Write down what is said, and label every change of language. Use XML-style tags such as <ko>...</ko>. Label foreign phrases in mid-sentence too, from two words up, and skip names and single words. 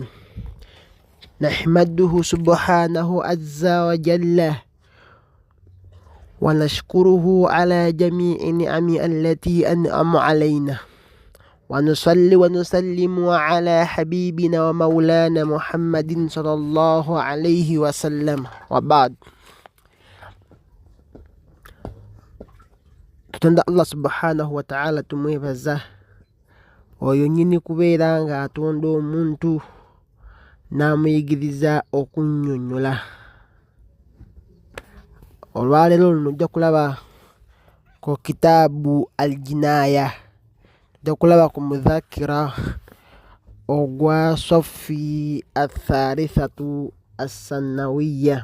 <ar>نحمده سبحانه عز وجل ونشكره على جميع النعم التي أنعم علينا، ونصلي ونسلم على حبيبنا ومولانا محمد صلى الله عليه وسلم.</ar> <lg>وبعد، tutanda</lg> <ar>الله سبحانه وتعالى</ar> <lg>tumwebaza oyo nyini kubeera nga atonda omuntu n'amuyigiriza okunnyonnyola. Olwaleero luno ojja kulaba ku kitaabu Al-Jinaya, ojja kulaba ku mudhakira ogwa</lg> <ar>الصف الثالث الثانوي.</ar>